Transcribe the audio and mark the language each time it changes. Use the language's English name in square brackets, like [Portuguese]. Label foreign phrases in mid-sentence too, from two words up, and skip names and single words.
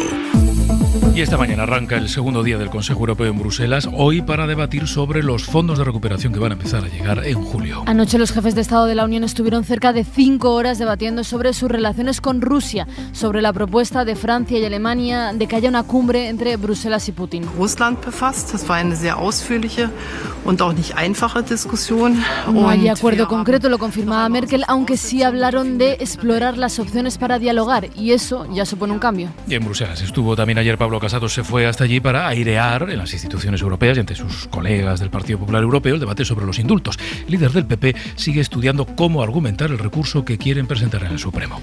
[Spanish] Y esta mañana arranca el segundo día del Consejo Europeo en Bruselas, hoy para debatir sobre los fondos de recuperación que van a empezar a llegar en julio. Anoche los jefes de Estado de la Unión estuvieron cerca de 5 horas debatiendo sobre sus relaciones con Rusia, sobre la propuesta de Francia y Alemania de que haya una cumbre entre Bruselas y Putin. [German] Russland befasst, das war eine sehr ausführliche und auch nicht einfache Diskussion. [Spanish] No hay acuerdo concreto, lo confirmaba Merkel, aunque sí hablaron de explorar las opciones para dialogar, y eso ya supone un cambio. Y en Bruselas estuvo también ayer Pablo Casado, se fue hasta allí para airear en las instituciones europeas y ante sus colegas del Partido Popular Europeo el debate sobre los indultos. El líder del PP sigue estudiando cómo argumentar el recurso que quieren presentar en el Supremo.